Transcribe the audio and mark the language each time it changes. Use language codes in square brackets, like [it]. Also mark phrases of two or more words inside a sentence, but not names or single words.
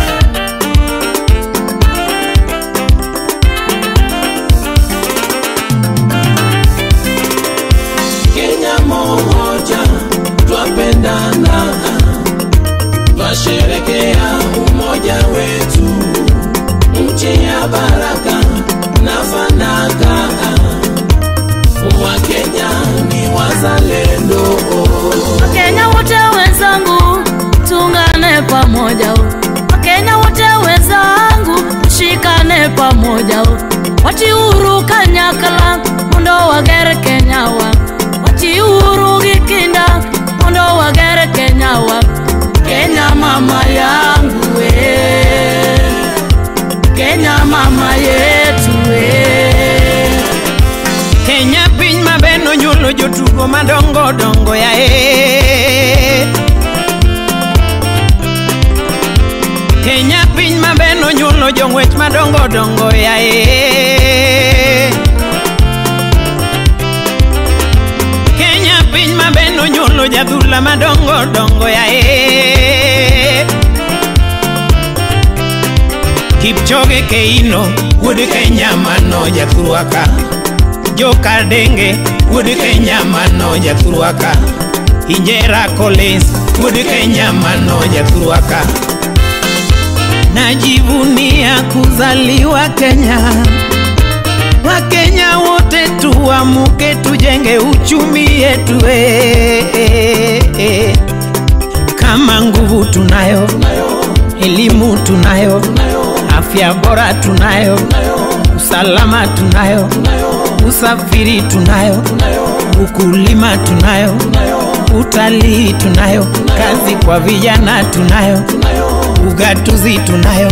[sw] Kenya moja, twapendana, twasherekea umoja wetu, nchi ya baraka na fanaka, Wakenya ni wazalendo. Wakenya wote wenzangu, tungane pamoja. Wakenya wote wenzangu, shikane pamoja. [luo] Wati uhuru kanyakala, mundo wagere Kenya wa. Wati uhuru gikinda, mundo wagere Kenya wa. [sw] Kenya mama yangu we, Kenya mama yetu we. [luo] Kenya piny mabeno nyulo jotugo madongo dongo ya Kenya piny mabeno nyulo jong'wech madongo dongo ya Kenya piny mabeno nyulo jadhula madongo dongo ya Kipchoge Keino wuod Kenya mano jathurwaka. Joka Denge wuod Kenya mano jathurwaka. Injera Collins wuod Kenya mano jathurwaka. [sw] Najivunia kuzaliwa Kenya. Wakenya wote tuamuke tujenge uchumi yetu Kama nguvu tunayo, elimu tunayo, afya bora tunayo, usalama tunayo, usafiri tunayo, ukulima tunayo, utalii tunayo, kazi kwa vijana tunayo, ugatuzi tunayo.